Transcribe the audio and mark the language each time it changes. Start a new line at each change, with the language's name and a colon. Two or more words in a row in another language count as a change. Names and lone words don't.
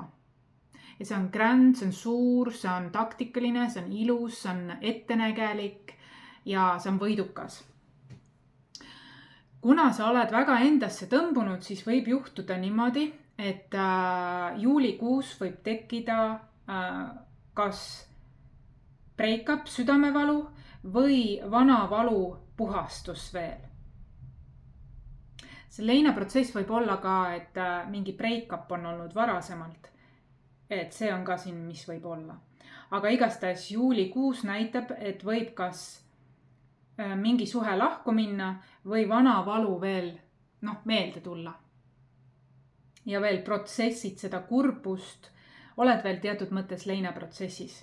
Estonian: Ja see on grand, see on suur, see on taktikaline, see on ilus, see on ettenägelik ja see on võidukas. Kuna sa oled väga endasse tõmbunud, siis võib juhtuda niimoodi, et juulikuus võib tekkida kas break-up, südamevalu või vana valu puhastus veel. See leinaprotsess võib olla ka, et mingi break-up on olnud varasemalt. Et see on ka siin, mis võib olla. Aga igastahes juulikuus näitab, et võib kas mingi suhe lahku minna või vana valu veel meelde tulla. Ja veel protsessid seda kurbust, oled veel teatud mõttes leinaprotsessis.